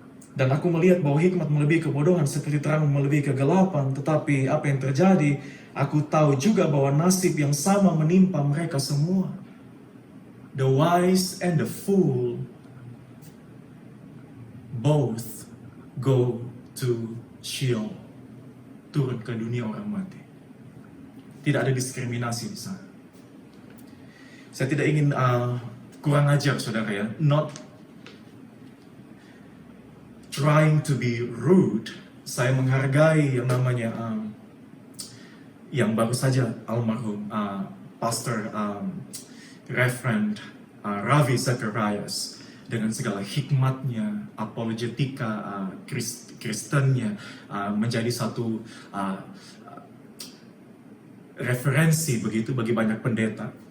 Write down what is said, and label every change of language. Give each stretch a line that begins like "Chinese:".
Indonesian: Dan aku melihat bahwa hikmat melebihi kebodohan seperti terang melebihi kegelapan. Tetapi apa yang terjadi, aku tahu juga bahwa nasib yang sama menimpa mereka semua.
English: The wise and the fool both go to Sheol.
Indonesian: Turun ke dunia orang mati. Tidak ada diskriminasi di sana. Saya tidak ingin kurang ajar saudara ya.
English: Not trying to be rude.
Indonesian: Saya menghargai yang namanya yang baru saja almarhum Pastor Reverend Ravi Zacharias dengan segala hikmatnya, apologetika Kristennya menjadi satu referensi begitu bagi banyak pendeta.